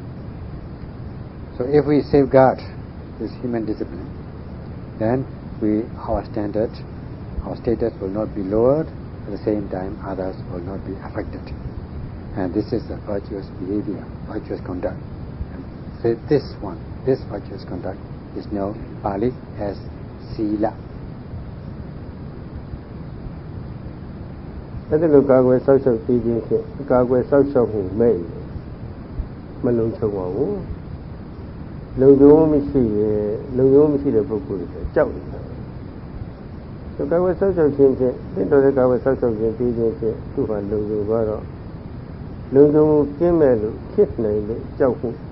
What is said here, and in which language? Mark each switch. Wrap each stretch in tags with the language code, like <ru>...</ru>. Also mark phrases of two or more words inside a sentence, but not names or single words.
<en>So if we safeguard this human discipline, then our standard, our status will not be lowered. At the same time, others will not be affected. And this is a virtuous behavior, virtuous conduct. And so this virtuous conduct is known in Pali as Sila.</en> <my>အဲ့ဒါလိုကာကွယ်ဆောက်ရှောက်ပြီးခြင်းဖြင့်ကာကွယ်ဆောက်ရှောက်မှုမဲ့မလုံခြုံပါဘူးလုံခြုံမရှိတဲ့ပုဂ္ဂိုလ်တွေကြောက်နေတာသူကာကွယ်ဆောက်ရှောက်ခြင်းဖြင့်တင့်တော်တဲ့ကာကွယ်ဆောက်ရှောက်ခြင်းပြီးခြင်းဖြင့်သူ့ဟာလုံခြုံသွားတော့လုံခြုံမှုကင်းမဲ့လို့ဖြစ်နိုင်လို့ကြောက်မှု</my>